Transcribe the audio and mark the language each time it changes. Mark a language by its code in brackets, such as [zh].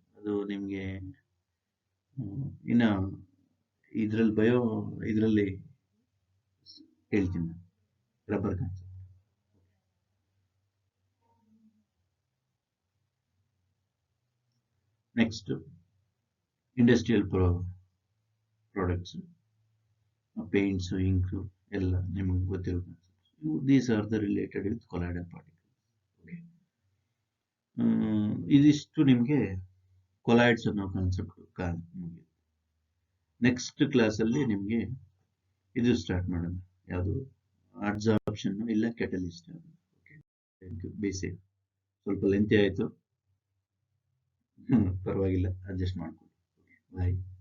[kn] ಅದು ನಿಮಗೆ ಇನ್ನ ಇದರಲ್ಲಿ ಹೇಳ್ತೀನಿ rubber concept. Next industrial products, paints, ink ಎಲ್ಲ ನಿಮಗೆ ಗೊತ್ತಿರೋ concept. [en] These are the related with colloidal particles. Okay. [kn] ಇದಿಷ್ಟು ನಿಮಗೆ ಕೊಲಾಯ್ಡ್ಸ್ ಅನ್ನೋ ಕಾನ್ಸೆಪ್ಟ್ ಮುಗಿಯುತ್ತೆ. ನೆಕ್ಸ್ಟ್ ಕ್ಲಾಸಲ್ಲಿ ನಿಮಗೆ ಇದು ಸ್ಟಾರ್ಟ್ ಮಾಡೋಣ, ಯಾವುದು ಅಬ್ಸಾರ್ಪ್ಷನ್ ಇಲ್ಲ catalyst. Okay, thank you. Basic ಸ್ವಲ್ಪ ಲೆಂತಿ ಆಯಿತು, ಪರವಾಗಿಲ್ಲ, ಅಡ್ಜಸ್ಟ್ ಮಾಡ್ಕೊಳ್ಳಿ. ಬಾಯ್.